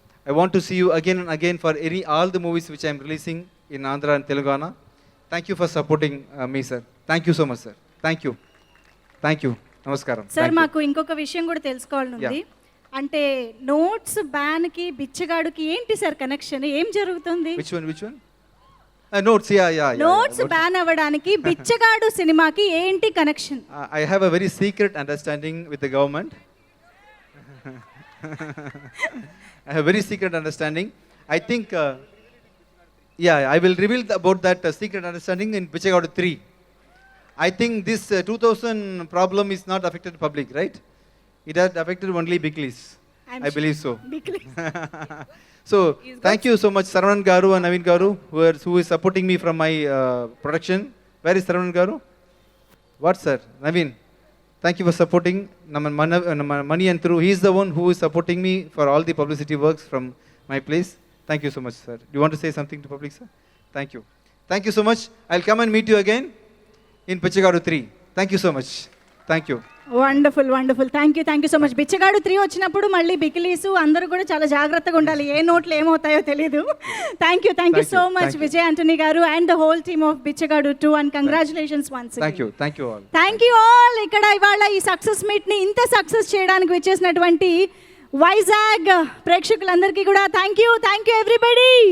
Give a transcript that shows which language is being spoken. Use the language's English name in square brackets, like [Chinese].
[English] I want to see you again and again for all the movies which I am releasing in Andhra and Telangana. Thank you for supporting me, sir. Thank you so much, sir. Thank you. Thank you. Namaskaram. [Telugu] Sir, మాకు ఇంకొక విషయం కూడా తెలుసుకోవాలని ఉంది. అంటే notes ban కి బిచ్చగాడుకి ఏంటి sir connection? ఏం జరుగుతుంది? [English] Which one? Notes, yeah. [Telugu] Notes ban అవ్వడానికి బిచ్చగాడు సినిమాకి ఏంటి connection? [English] I have a very secret understanding with the government. I have very secret understanding. I think, I will reveal about that secret understanding in Bichegadu 3. I think this 2000 problem is not affected public, right? It has affected only Biklis. I'm I sure. believe so. Biklis. So, thank you so much, Saravanan Garu and Naveen Garu, who is supporting me from my production. Where is Saravanan Garu? What, sir? Naveen, thank you for supporting Money and Through. He is the one who is supporting me for all the publicity works from my place. Thank you so much, sir. Do you want to say something to public, sir? Thank you. Thank you so much. I'll come and meet you again in Bichegadu 3. Thank you so much. Thank you. Wonderful wonderful thank you so much. [Telugu] బిచ్చగాడు 3 వచ్చినప్పుడు మళ్ళీ బికిలీసు అందరూ కూడా చాలా జాగ్రత్తగా ఉండాలి, ఏ నోట్లు ఏమవుతాయో తెలియదు. [English] Thank you so much Vijay Antony గారు and the whole team of Bichagadu 2 and congratulations once. Thank you all. Thank you all. [Telugu] ఇక్కడ ఇవాళ ఈ సక్సెస్ మీట్ని ఇంత సక్సెస్ చేయడానికి వచ్చేసినటువంటి వైజాగ్ ప్రేక్షకులందరికీ కూడా [English] Thank you everybody.